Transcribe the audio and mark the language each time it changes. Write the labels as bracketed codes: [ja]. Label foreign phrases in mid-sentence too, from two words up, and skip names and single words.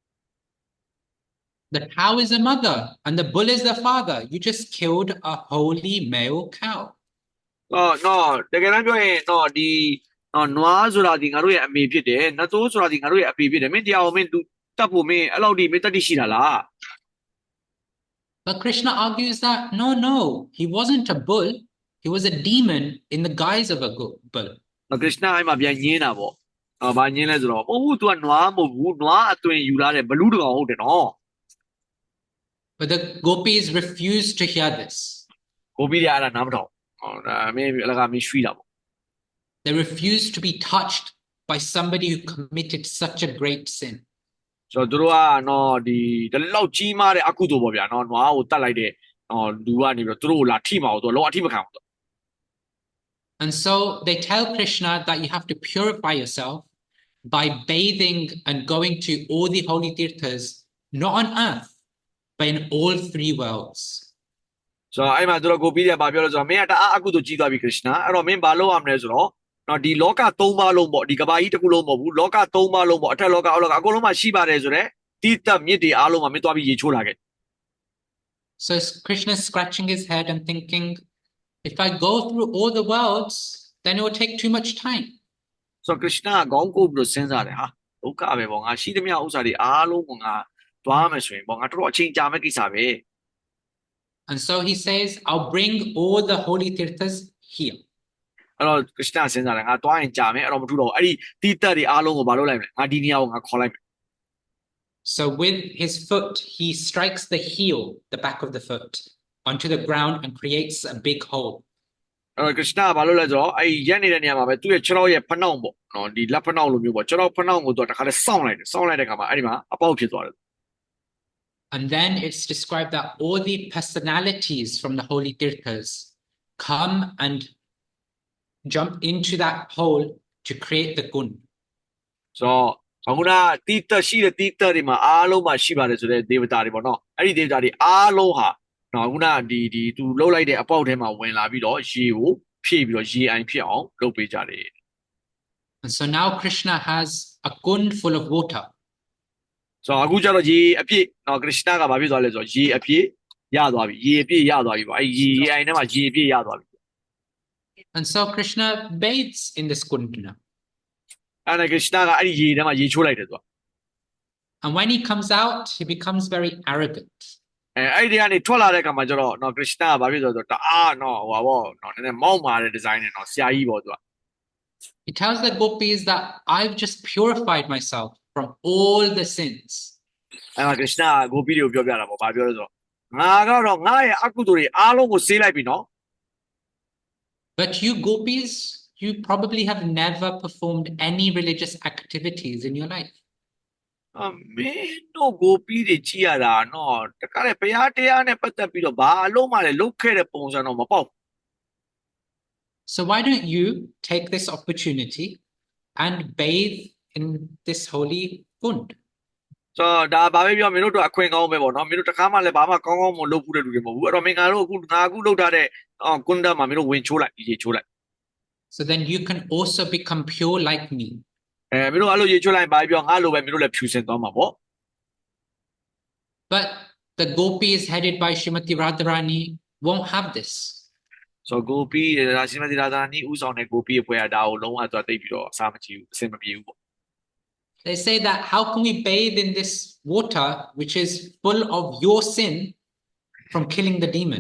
[en] The cow is the mother and the bull is the father. You just killed a holy male cow. [my] တကယ်တမ်းပြောရင်ဒီနွားဆိုတာဒီငါတို့ရဲ့အမေဖြစ်တယ်နတ်သိုးဆိုတာဒီငါတို့ရဲ့အဖေဖြစ်တယ်မင်းတရားကိုမင်းတတ်ဖို့မင်းအဲ့လောက်ဒီမင်းတတ်တိရှိတာလား [en] But Krishna argues that no, he wasn't a bull. He was a demon in the guise of a bull. [my] ခရစ်စနာအဲ့မှာပြန်ညင်းတာပေါ့ဘာညင်းလဲဆိုတော့မဟုတ်ဘူး तू ကနွားမဟုတ်ဘူးနွားအသွင်ယူလာတဲ့ဘလူးတကောင်ဟုတ်တယ်နော် [en] But the gopis refused to hear this. [my] ကိုပြီးရအဲ့ဒါနားမထောင်ဒါမင်းအလကားမင်းရွှီတာပေါ့ [en] They refused to be touched by somebody who committed such a great sin. [my] ဆိုတော့သူတို့ကနော်ဒီလောက်ကြီးမားတဲ့အကုသိုလ်ပေါ့ဗျာနော်နွားကိုတတ်လိုက်တဲ့လူကနေပြီးတော့သူတို့ကိုလာထိမှာကိုသူကလောအထိမခံဘူး [en] And so they tell Krishna that you have to purify yourself by bathing and going to all the holy tirthas, not on earth, but in all three worlds. [my] ဆိုတော့အဲ့မှာသူတို့ကိုပြီးရပါပြောလို့ဆိုတော့မင်းကတအားအကုသိုလ်ကြီးသွားပြီခရစ်စနာအဲ့တော့မင်းဘာလုပ်ရမလဲဆိုတော့နော်ဒီလောက၃ပါးလုံးပေါ့ဒီကဘာကြီးတစ်ခုလုံးမဟုတ်ဘူးလောက၃ပါးလုံးပေါ့အထက်လောကအောက်လောကအကုန်လုံးမှာရှိပါတယ်ဆိုတော့တိတက်မြစ်တွေအားလုံးမှာမင်းသွားပြီးရေချိုးလာခဲ့ [en] So Krishna is scratching his head and thinking, if I go through all the worlds, then it will take too much time. [my] ဆိုတော့ခရစ်စနာကခေါင်းကိုပြီးတော့စဉ်းစားတယ်ဟာဒုက္ခပဲပေါ့ငါရှိသမျှဥစ္စာတွေအားလုံးကိုငါသွားမယ်ဆိုရင်ပေါ့ငါတော်တော်အချိန်ကြာမဲ့ကိစ္စပဲ [en] And so he says, I'll bring all the holy tirthas here. [my] အဲ့တော့ခရစ်စနာစဉ်းစားတယ်ငါသွားရင်ကြာမယ်အဲ့တော့မထူတော့ဘူးအဲ့ဒီတိတက်တွေအားလုံးကိုမလုပ်လိုက်မလဲငါဒီနေရာကိုငါခေါ်လိုက်မယ် [en] So with his foot, he strikes the heel, the back of the foot, onto the ground and creates a big hole. [my] အဲ့တော့ခရစ်စနာကဘာလုပ်လဲဆိုတော့အဲ့ရက်နေတဲ့နေရာမှာပဲသူ့ရဲ့ခြေထောက်ရဲ့ဖနှောင်းပေါ့နော်ဒီလက်ဖနှောင်းလိုမျိုးပေါ့ခြေထောက်ဖနှောင်းကိုသူတခါလဲစောင့်လိုက်တဲ့အခါမှာအဲ့ဒီမှာအပေါက်ဖြစ်သွားတယ် [en] And then it's described that all the personalities from the holy tirthas come and jump into that hole to create the gun. [my] ဆိုတော့အခုနတိတက်ရှိတဲ့တိတက်တွေမှာအားလုံးမှာရှိပါတယ်ဆိုတဲ့ဒေဝတာတွေပေါ့နော်အဲ့ဒီဒေဝတာတွေအားလုံးဟာနော်အခုနဒီသူလှုပ်လိုက်တဲ့အပေါက်ထဲမှာဝင်လာပြီးတော့ရေကိုဖြည့်ပြီးတော့ရေအိုင်ဖြစ်အောင်လုပ်ပေးကြတယ် [en] And so now Krishna has a kund full of water. [my] ဆိုတော့အခုကျတော့ရေအပြည့်နော်ခရစ်စနာကဘာဖြစ်သွားလဲဆိုတော့ရေအပြည့်ရသွားပြီရေအပြည့်ရသွားပြီပေါ့အဲ့ရေအိုင်ထဲမှာရေအပြည့်ရသွားပြီ [en] And so Krishna bathes in this kund now. [my] အဲ့ဒါခရစ်စနာကအဲ့ဒီရေထဲမှာရေချိုးလိုက်တယ်သူက [en] And when he comes out, he becomes very arrogant. [my] အဲ့ဒီကနေထွက်လာတဲ့အခါမှာကျတော့နော်ခရစ်စနာကဘာဖြစ်သွားလဲဆိုတော့တအားနော်ဟိုပါပေါ့နော်နည်းနည်းမောက်မာတဲ့ဒီဇိုင်းနဲ့နော်ဆရာကြီးပေါ့သူက [en] He tells the gopis that I've just purified myself from all the sins. [my] အဲ့မှာခရစ်စနာကဂိုပီတွေကိုပြောပြတာပေါ့ဘာပြောလဲဆိုတော့ငါကတော့ငါရဲ့အကုသိုလ်တွေအားလုံးကိုဆေးလိုက်ပြီနော် [en] But you gopis, you probably have never performed any religious activities in your life. [my] မင်းတို့ဂိုပီတွေကြည့်ရတာနော်တခါလေဘုရားတရားနဲ့ပတ်သက်ပြီးတော့ဘာအလုံးမလဲလုတ်ခဲ့တဲ့ပုံစံတော့မပေါ့ [en] So why don't you take this opportunity and bathe in this holy kund? [my] ဆိုတော့ဒါဘာပဲပြောမင်းတို့တော့အခွင့်ကောင်းပဲပေါ့နော်မင်းတို့တခါမှလည်းဘာမှကောင်းကောင်းမလုပ်ဘူးတဲ့လူတွေမဟုတ်ဘူးအဲ့တော့မင်းငါတို့အခုလုပ်ထားတဲ့ကွန်ဒမ်မှာမင်းတို့ဝင်ချိုးလိုက်ရေချိုးလိုက် [en] So then you can also become pure like me. [my] မင်းတို့အဲ့လိုရေချိုးလိုက်ဘာပြောငါလိုပဲမင်းတို့လည်းဖြူစင်သွားမှာပေါ့ [en] But the gopis headed by Srimati Radharani won't have this. [my] ဆိုတော့ဂိုပီရာရှိမတိရာသာနီဥဆောင်တဲ့ဂိုပီအဖွဲ့ကဒါကိုလုံးဝသွားသိပြီးတော့အစားမကြည့်ဘူးအဆင်မပြေဘူးပေါ့ [en] They say that how can we bathe in this water which is full of your sin from killing the demon?